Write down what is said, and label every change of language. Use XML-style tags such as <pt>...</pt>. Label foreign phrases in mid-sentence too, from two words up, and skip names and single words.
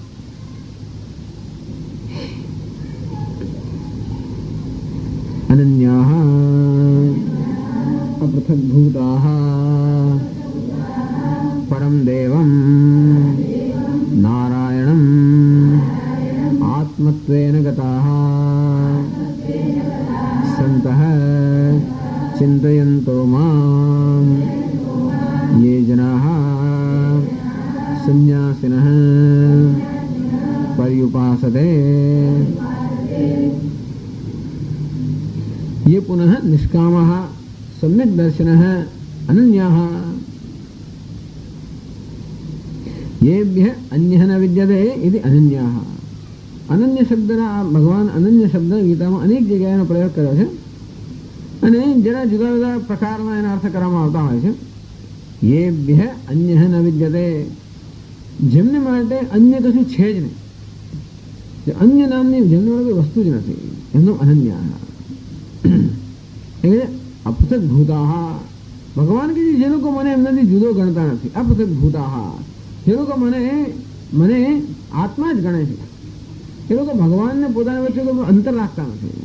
<sa>અનન્યાઃ અપૃથગ્ભૂતાઃ પરમ દેવમ નારાયણમ આત્મત્વેન ગતાઃ સંતઃ ચિંતયન્તો મામ યે જનાઃ સંન્યાસિનઃ पर्युपासते ये पुनः निष्कामः सम्यक् दर्शनः अनन्याः येभ्यः अन्यः न विद्यते इति अनन्याः.</sa> <gu>અનન્ય શબ્દના ભગવાન અનન્ય શબ્દ गीताમાં અનેક જગ્યાએનો પ્રયોગ કર્યો છે અને જરા જુદા જુદા પ્રકારના એના અર્થ કરવામાં આવતા હોય છે.</gu> <sa>येभ्यः अन्यः न विद्यते,</sa> <gu>જેમને માટે અન્ય કશું છે જ નહીં, અન્ય નામની જેમને કોઈ વસ્તુ જ નથી, એમનો અનન્યા. એટલે</gu> <sa>અપૃથક ભૂતાહ,</sa> <gu>ભગવાન કે જે લોકો મને એમનાથી જુદો ગણતા નથી,</gu> <sa>અપૃથક ભૂતાહ,</sa> <gu>જે લોકો મને આત્મા જ ગણે છે, એ લોકો ભગવાનને પોતાની વચ્ચે કોઈ અંતર રાખતા નથી.</gu>